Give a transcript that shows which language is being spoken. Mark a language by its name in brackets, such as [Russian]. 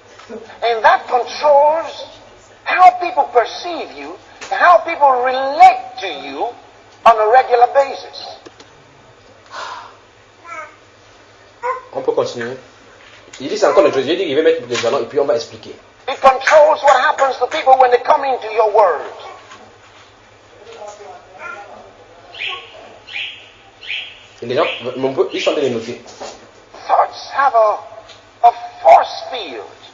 [English] And that controls how people perceive you, and how people relate to you on a regular basis. [French] On peut continuer. Il dit c'est encore une chose. Il dit qu'il va mettre des jalons et puis on va expliquer. [English] It controls what happens to people when they come into your word. [French] Et les gens, ils sont en train de noter. [English] Thoughts have a force field.